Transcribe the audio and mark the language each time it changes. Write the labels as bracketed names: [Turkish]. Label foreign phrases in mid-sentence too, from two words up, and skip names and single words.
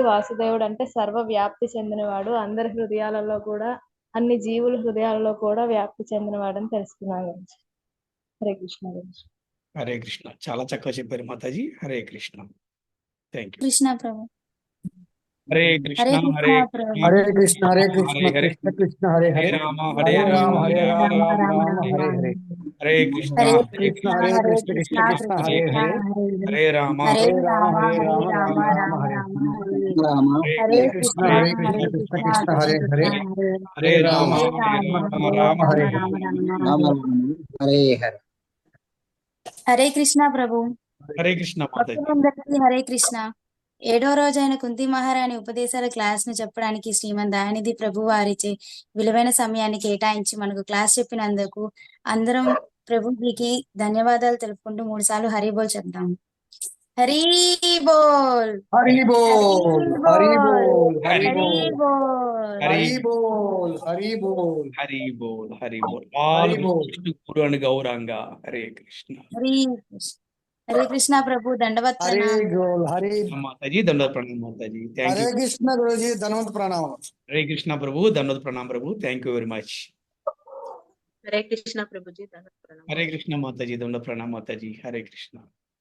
[Telugu] వాసుదేవుడు అంటే సర్వ వ్యాప్తి చెందినవాడు, అందరి హృదయాలలో కూడా, అన్ని జీవుల హృదయాలలో కూడా వ్యాప్తి చెందినవాడని తెలుసుకున్నాం గురుజీ. హరే కృష్ణ గురుజీ. హరే కృష్ణ. చాలా చక్కగా చెప్పారు మాతాజీ. హరే కృష్ణ. థ్యాంక్ యూ. కృష్ణ ప్రభు. హరే కృష్ణ. హరే ప్రభు. [Sanskrit] హరే కృష్ణ హరే కృష్ణ హరే హరే. కృష్ణ కృష్ణ హరే హరే హరే రామ హరే హరే రామ రామ హరే రామ రామ రామ రామ రామ హరే హరే హరే కృష్ణ. హరే హరే కృష్ణ కృష్ణ. హరే కృష్ణ కృష్ణ కృష్ణ హరే హరే హరే రామ హరే హరే రామ రామ హరే హరే రామ రామ రామ రామ రామ హరే రామ హరే హరే హరే కృష్ణ. హరే కృష్ణ కృష్ణ హరే కృష్ణ కృష్ణ కృష్ణ కృష్ణ హరే కృష్ణ హరే హరే హరే రామ హరే హరే రామ రామ హరే రామ రామ హరే రామ హరే. [Telugu] రామ హరే. హరే కృష్ణ ప్రభు. హరే కృష్ణ మాతాజీ. భక్తులందరికీ హరే కృష్ణ. 7వ రోజైన కుంతి మహారాణి ఉపదేశాల క్లాస్ ను చెప్పడానికి శ్రీమద్ దయానిధి ప్రభు వారిచే విలువైన సమయాన్ని కేటాయించి మనకు క్లాస్ చెప్పినందుకు అందరం ప్రభుజీకి ధన్యవాదాలు తెలుపుకుంటూ 3 సార్లు [Bangla] হরি বোল [Telugu] చెప్తాము. [Bangla] হরি বোল, হরি বোল হরি বোল হরি హరి బోల్ బోల్, হরি বোল হরি বোল হরি বোল. হরি বোল. হরি বোল. [Telugu] విష్ణు గురు అని గౌరంగ. హరే కృష్ణ. హరి కృష్ణ. హరే కృష్ణ ప్రభు. దండవత్ హరి ప్రణామం. గోల్ హరి మాతాజీ. దండోత్ ప్రణామం మాతాజీ. థ్యాంక్ హరే యూ. కృష్ణ గురుజీ ధన్వంత్ ప్రణామం. హరే కృష్ణ ప్రభు. దండోత్ ప్రణామం ప్రభు. [English] Thank you very much. [Telugu] హరే కృష్ణ ప్రభుజీ. ధన్యవాదాలు. హరే కృష్ణ మాతాజీ. దండోత్ ప్రణామం మాతాజీ. హరే కృష్ణ.